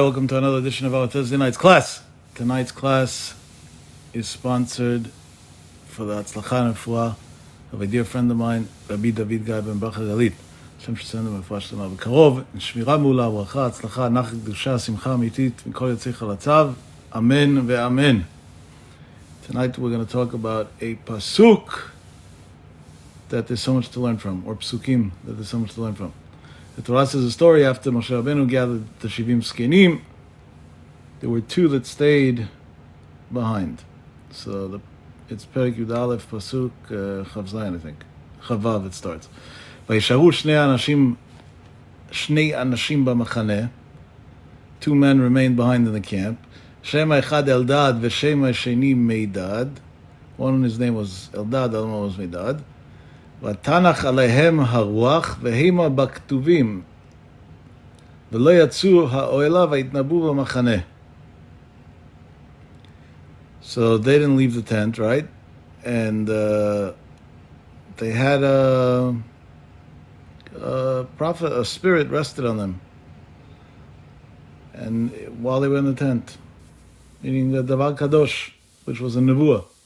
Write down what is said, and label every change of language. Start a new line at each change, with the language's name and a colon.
English: Welcome to another edition of our Thursday night's class. Tonight's class is sponsored for the Atzlacha and Refuah of a dear friend of mine, Rabbi David Guy ben Bacha Galit.
Hebrew: Hashem שתסיים לרפואה שלמה בקרוב, שמירה מעולה, ברכה, הצלחה, נחת, קדושה, שמחה אמיתית, מכל יוצאי חלציו, אמן ואמן.
English: Tonight we're going to talk about a pasuk that there's so much to learn from, or psukim that there's so much to learn from. The Torah says a story after Moshe Rabbeinu gathered the Shivim Skenim. There were two that stayed behind. So it's Perek Yud Aleph, Pasuk Chav Zayin, I think. Chavav it starts.
Hebrew: Vayisharu shnei anashim b'machaneh.
English: Two men remained behind in the camp.
Hebrew: Shema echad Eldad v'shema sheni Meidad.
English: One his name was Eldad, the other one was Meidad.
Hebrew: ותנח עליהם הרוח והימה בכתובים ולא יצאו האוהלה והתנבאו במחנה.
English: So they didn't leave the tent, right? And they had a prophet, a spirit rested on them. And while they were in the tent, meaning the Davar Kadosh, which was a nevuah.